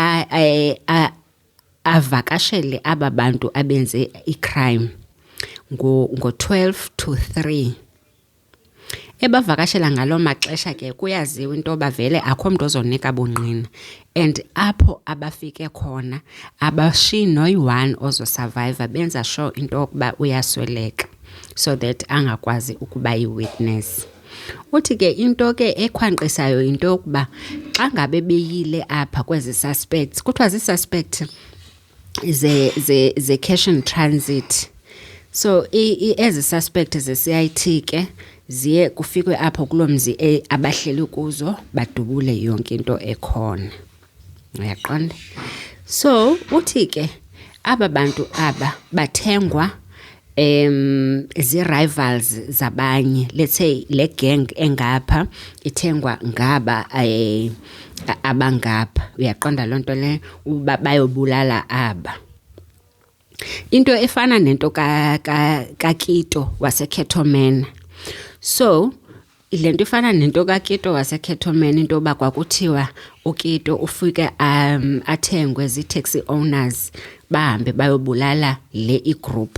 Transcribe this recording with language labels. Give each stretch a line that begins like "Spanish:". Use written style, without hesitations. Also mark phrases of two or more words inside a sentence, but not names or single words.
Xhosa: avakashele aba bantu abenze icrime ngo-12 to 3 ebavakashela ngaloo maxesha ke kuyaziwa into bavele akho mntu ozonika bungqina and apho abafike khona abashiyi noyi-1 ozosurvive benza sure into yokuba uyasweleka
English: so that
Xhosa: angakwazi ukuba yi-witness. Uthi ke into ke ekhwanqisayo into yokuba xa ngabe beyile apha kwezi suspects kuthiwa zii-suspect ze
English: cash and transit.
Xhosa: So ezi suspect ze-CIT ke ziye kufikwe apho kuloo mzi abahleli kuzo badubule yonke into ekhona. Uyaqonda? So uthi ke aba bantu aba bathengwa zi-rivals zabanye. Let's say le gang engapha ithengwa ngaba abangapha. Uyaqonda loo nto le uba bayobulala aba. Into efana nento kaKito waseKetoman. So le nto ifana nento kaKito waseKetoman into yoba kwakuthiwa uKito ufike athengwe zii-taxi owners bahambe bayobulala le igroup.